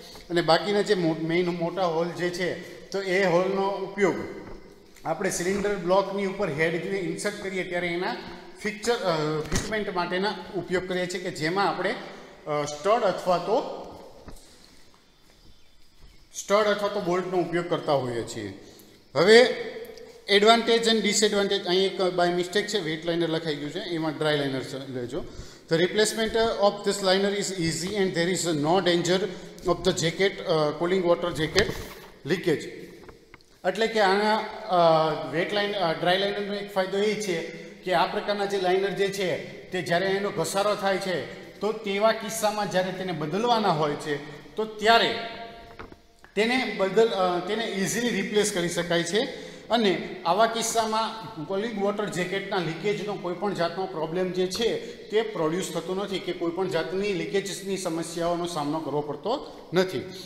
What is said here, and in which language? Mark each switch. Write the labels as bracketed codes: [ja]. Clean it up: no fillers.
[gu] અને બાકીના જે મેઇન મોટા હોલ જે છે તો એ હોલનો ઉપયોગ આપણે સિલિન્ડર બ્લોકની ઉપર હેડને ઇન્સર્ટ કરીએ ત્યારે એના ફિટમેન્ટ માટેના ઉપયોગ કરીએ છીએ કે જેમાં આપણે સ્ટડ અથવા તો બોલ્ટનો ઉપયોગ કરતા હોઈએ છીએ. હવે એડવાન્ટેજ એન્ડ ડિસએડવાન્ટેજ, અહીં એક બાય મિસ્ટેક છે વેટ લાઇનર લખાઈ ગયું છે, એમાં ડ્રાય લાઇનર લેજો. [en] The replacement of this liner is easy and there is no danger of the jacket cooling water jacket leakage. [gu] એટલે કે આના ડ્રાય લાઇનરનો એક ફાયદો એ છે કે આ પ્રકારના જે લાઇનર જે છે તે જ્યારે એનો ઘસારો થાય છે તો તેવા કિસ્સામાં જ્યારે તેને બદલવાના હોય છે તો ત્યારે તેને ઇઝીલી રિપ્લેસ કરી શકાય છે અને આવા કિસ્સામાં કુલિંગ વોટર જેકેટના લીકેજનો કોઈપણ જાતનો પ્રોબ્લેમ જે છે તે પ્રોડ્યુસ થતો નથી કે કોઈપણ જાતની લીકેજની સમસ્યાઓનો સામનો કરવો પડતો નથી.